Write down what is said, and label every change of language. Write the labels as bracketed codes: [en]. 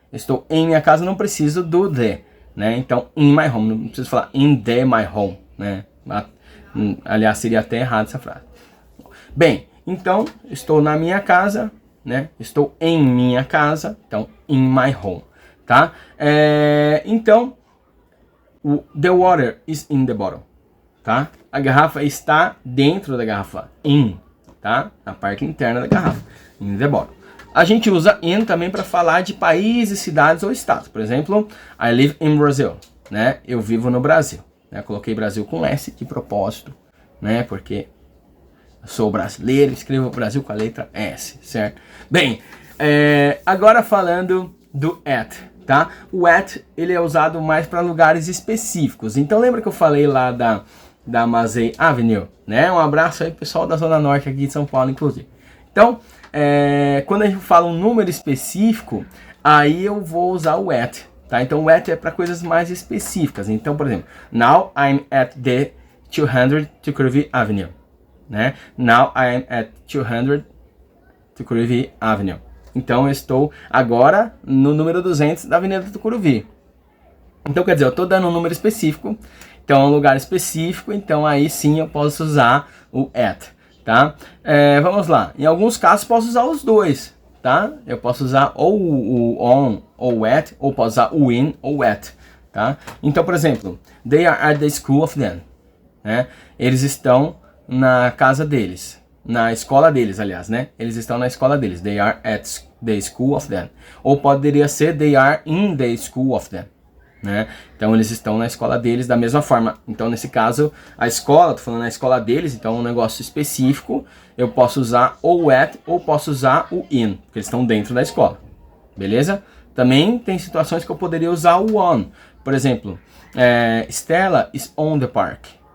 [pt] Estou em minha casa, não preciso do the, né? Então, [en] in my home, [pt] não preciso falar [en] in the my home, [pt] né? Aliás, seria até errado essa frase. Bem, Então, estou na minha casa, né? Estou em minha casa, então, [en] in my home, [pt] tá? [en] Então, the water is in the bottle, tá? [pt] A garrafa está dentro da garrafa, in, tá? Na parte interna da garrafa, [en] in the bottle. [pt] A gente usa in também para falar de países, cidades ou estados. Por exemplo, [en] I live in Brazil, [pt] né? Eu vivo no Brasil. Né? Coloquei Brasil com S de propósito, né? Porque eu sou brasileiro, escrevo Brasil com a letra S, certo? Bem, agora falando do at, tá? O at, ele é usado mais para lugares específicos. Então lembra que eu falei lá da Mazei Avenue, né? Um abraço aí pessoal da Zona Norte aqui de São Paulo, inclusive. Então, quando a gente fala um número específico, aí eu vou usar o at, tá? Então o at é para coisas mais específicas. [en] Então, por exemplo, now I'm at the 200 Tucuruvi Avenue, né? Now I'm at 200 Tucuruvi Avenue. [pt] Então eu estou agora no número 200 da Avenida Tucuruvi. Então quer dizer, eu estou dando um número específico, então é um lugar específico, então aí sim eu posso usar o at, tá? Vamos lá, em alguns casos posso usar os dois, tá? Eu posso usar ou o on ou o at, ou posso usar o in ou o at, tá? [en] Então, por exemplo, they are at the school of them, né? [pt] Eles estão na casa deles, na escola deles, aliás, né? Eles estão na escola deles, [en] they are at the school of them. Ou poderia ser they are in the school of them, né? [pt] Então eles estão na escola deles da mesma forma. Então nesse caso, a escola, tô falando na escola deles, então é um negócio específico, eu posso usar ou o at ou posso usar o in, porque eles estão dentro da escola, beleza? Também tem situações que eu poderia usar o on. Por exemplo, [en] Stella is on the park.